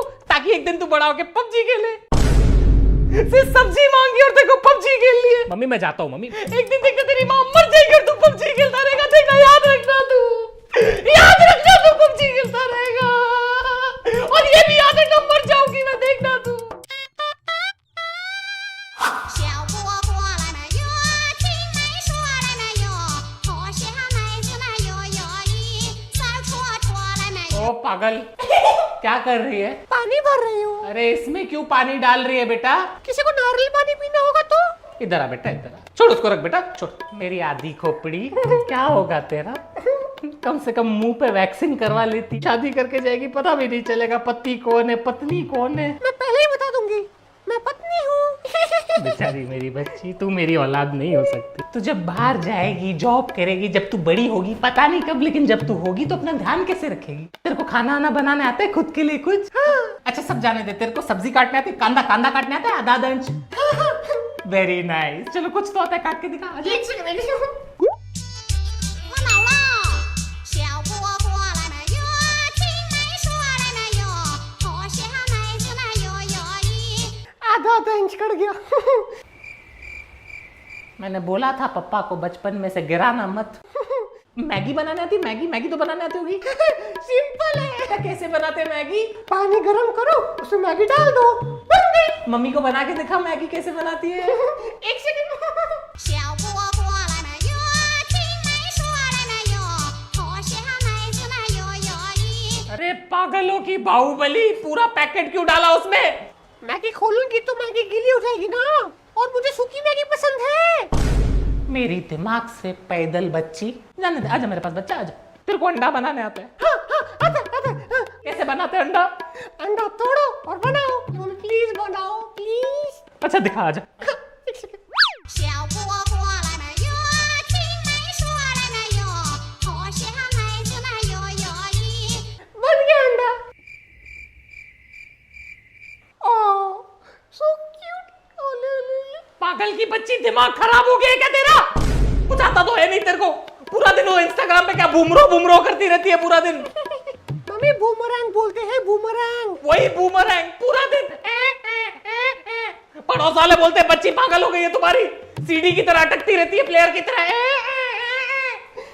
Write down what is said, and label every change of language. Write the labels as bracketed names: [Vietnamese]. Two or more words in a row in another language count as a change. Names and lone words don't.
[Hindi] ताकि एक दिन तू बड़ा होके पबजी खेले। सिर्फ सब्जी मांगी और तेरे को पबजी खेल लिए। मम्मी मैं जाता हूँ मम्मी। एक दिन देखते तेरी माँ मर जाएगी और तू पबजी खेलता रहेगा, देखना, याद रखना तू, याद रखना तू पबजी खेलता रहेगा। और ये भी याद रखना, मर जाऊंगी मैं, देखना तू। [Chinese] 小蝈蝈来了哟，青梅说来了哟，脱下妹子那哟哟咦，三戳戳来了哟。 [Hindi] ओ पागल, क्या कर रही है? पानी भर रही हूँ। अरे इसमें क्यों पानी डाल रही है बेटा? किसी को नारियल पानी पीना होगा तो? इधर आ बेटा, इधर आ। छोड़ उसको, रख बेटा, छोड़। मेरी आधी खोपड़ी, क्या होगा तेरा? कम से कम मुंह पे वैक्सीन करवा लेती। शादी करके जाएगी, पता भी नहीं चलेगा पति कौन है पत्नी कौन है। मैं पहले ही बता दूंगी, मैं पत्नी हूँ। बेचारी मेरी बच्ची, तू मेरी औलाद नहीं हो सकती। तू जब बाहर जाएगी, जॉब करेगी, जब तू बड़ी होगी, पता नहीं कब, लेकिन जब तू होगी तो अपना ध्यान कैसे रखेगी? तेरे को खाना आना बनाने आता है खुद के लिए कुछ? हाँ। अच्छा सब जाने दे, तेरे को सब्जी काटने आती है? कांदा कांदा काटने आता है? आधा इंच? [English] very nice. [Hindi] चलो कुछ तो आता है, काट के दिखा। आजा। [Chinese] 我老了，小蝈蝈来了哟，青梅说来了哟，脱下妹子那哟哟咦。 [Hindi] आधा इंच कट गया। मैंने बोला था पप्पा को बचपन में से गिराना मत। मैगी बनाने आती? मैगी मैगी तो बनाने आती होगी। सिंपल है। कैसे बनाते हैं मैगी? पानी गरम करो, उसमें मैगी डाल दो, बन गई। मम्मी को बना के दिखा मैगी कैसे बनाती है। एक सेकंड। [Chinese] 小蝈蝈来了哟，青梅说来了哟，脱下妹子那哟哟咦。 [Hindi] अरे पागलों की बाहुबली, पूरा पैकेट क्यों डाला उसमें? मैगी खोलूंगी तो मैगी गीली हो जाएगी ना, और मुझे सूखी मैगी पसंद है। मेरी दिमाग से पैदल बच्ची, जाने दे, आजा मेरे पास बच्चा, आजा। तेरे को अंडा बनाने आता है? हाँ, आता। कैसे बनाते हैं अंडा? अंडा तोड़ो और बनाओ। प्लीज बनाओ प्लीज। अच्छा दिखा, आजा। [Chinese] 小蝈蝈来了哟，青梅说来了哟，脱下妹子那哟哟咦。 [Hindi] बन गया अंडा। [English] so cute। [Hindi] पागल की बच्ची, दिमाग खराब हो गया है क्या तेरा? कुछ आता तो है नहीं तेरे को। पूरा दिन वो इंस्टाग्राम पे क्या बूमरो करती रहती है पूरा दिन। मम्मी बूमरैंग बोलते हैं, बूमरैंग। वही बूमरैंग, पूरा दिन पड़ोस वाले बोलते हैं बच्ची पागल हो गई है तुम्हारी, सीडी की तरह अटकती रहती है, प्लेयर की तरह।